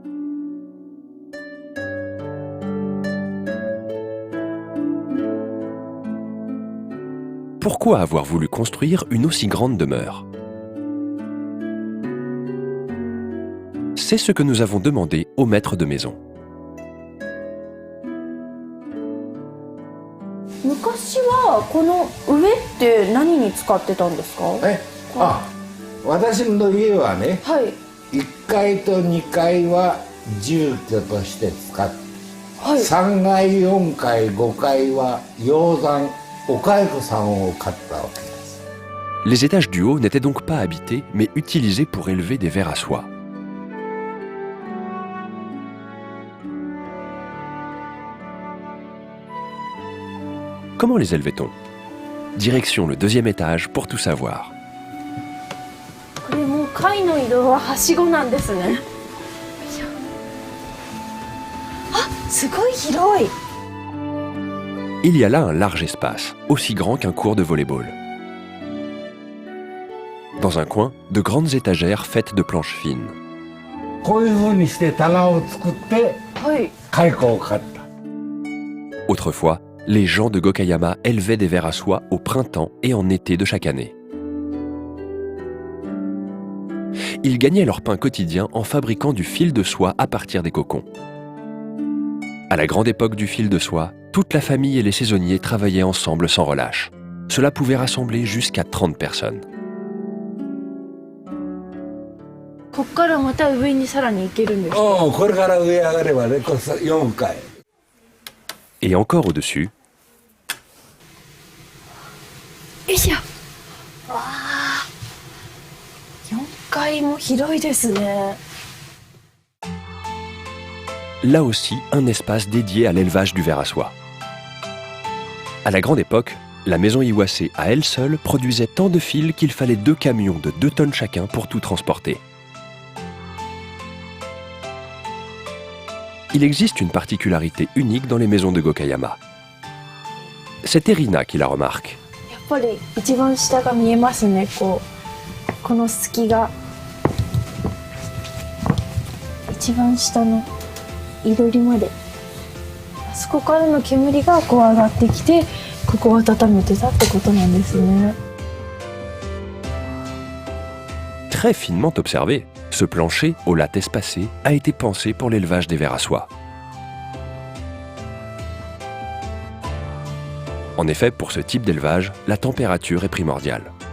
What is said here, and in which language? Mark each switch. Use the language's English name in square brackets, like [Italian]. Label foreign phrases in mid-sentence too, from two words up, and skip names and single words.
[French] Pourquoi avoir voulu construire une aussi grande demeure? C'est ce que nous avons demandé au maître de maison. [Japanese] 昔はこの上って何に使ってたんですか？私の家はね、はい、 1階と2階は住居として使って、はい、 3階4階5階は養蚕お蚕さんを飼ったわけです。 [French] Les étages du haut n'étaient donc pas habités, mais utilisés pour élever des vers à soie. Comment les élevait-on? Direction le 2e étage pour tout savoir. [Japanese] これもう階の移動ははしごなんですね。あ、すごい広い。 [French] Il y a là un large espace, aussi grand qu'un court de volley-ball. Dans un coin, de grandes étagères faites de planches fines. [Japanese] こういうふうにして棚を作って蚕を飼った。 [French] Autrefois, les gens de Gokayama élevaient des vers à soie au printemps et en été de chaque année. Ils gagnaient leur pain quotidien en fabriquant du fil de soie à partir des cocons. À la grande époque du fil de soie, toute la famille et les saisonniers travaillaient ensemble sans relâche. Cela pouvait rassembler jusqu'à 30 personnes. [Japanese] こっからまた上にさらに行けるんですか？これから上上がればね、4階。 [French] Et encore au-dessus, [Japanese] よいしょ。階も広いですね。 [French] Là aussi, un espace dédié à l'élevage du ver à soie. À la grande époque, la maison Iwase à elle seule produisait tant de fils qu'il fallait 2 camions de 2 tonnes chacun pour tout transporter. Il existe une particularité unique dans les maisons de Gokayama. C'est Erina qui la remarque. [Japanese] やっぱり一番下が見えますね。この隙が一番下の囲炉裏まで、あそこからの煙がこう上がってきて、ここを温めてたってことなんですね。 [French] Très finement observé, ce plancher aux lattes espacées a été pensé pour l'élevage des vers à soie. En effet, pour ce type d'élevage, la température est primordiale.